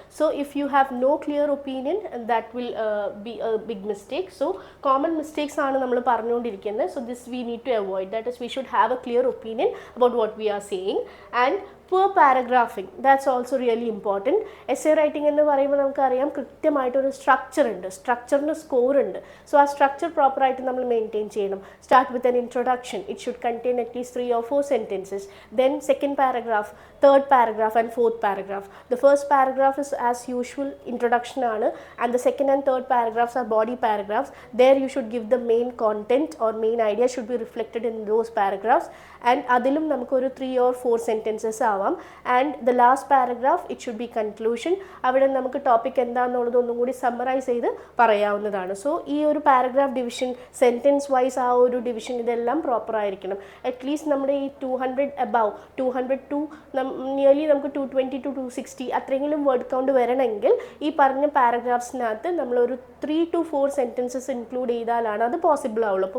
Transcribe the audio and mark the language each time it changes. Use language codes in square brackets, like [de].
[en] So if you have no clear opinion, that will be a big mistake. [ml] So common mistakes ആണ് നമ്മൾ പറഞ്ഞുകൊണ്ടിരിക്കുന്നത്. [en] So this we need to avoid. That is we should have a clear opinion about what we are saying. And poor paragraphing, that's also really important. [ml] Essay writing എന്ന് പറയുമ്പോൾ നമുക്കറിയാം കൃത്യമായിട്ടൊരു structure ഉണ്ട്, സ്ട്രക്ചറിന് score ഉണ്ട്. So ആ structure പ്രോപ്പറായിട്ട് നമ്മൾ maintain ചെയ്യണം. [en] Start with an introduction. It should contain at least 3 or 4 sentences. Then second paragraph, third paragraph and fourth paragraph. The first paragraph is as usual introduction ആണ്, and the second and third paragraphs are body paragraphs. There you should give the main content or main idea should be reflected in those paragraphs. And [ml] അതിലും നമുക്കൊരു 3 or 4 sentences ആവാം. [en] And the last paragraph it should be conclusion. [ml] അവിടെ നമുക്ക് topic എന്താണെന്നുള്ളത് ഒന്നും കൂടി summarise ചെയ്ത് പറയാവുന്നതാണ്. സോ ഈ ഒരു പാരഗ്രാഫ് ഡിവിഷൻ, സെൻറ്റൻസ് വൈസ് ആ ഒരു ഡിവിഷൻ, ഇതെല്ലാം പ്രോപ്പർ ആയിരിക്കണം. അറ്റ്ലീസ്റ്റ് നമ്മുടെ ഈ 200 above 200 to നിയർലി നമുക്ക് 220 to 260 അത്രയെങ്കിലും വേർഡ് കൗണ്ട് വരണമെങ്കിൽ ഈ പറഞ്ഞ പാരഗ്രാഫ്സിനകത്ത് നമ്മളൊരു 3 to 4 സെൻറ്റൻസസ് ഇൻക്ലൂഡ് ചെയ്താലാണ് അത് പോസിബിൾ ആവുള്ളൂ.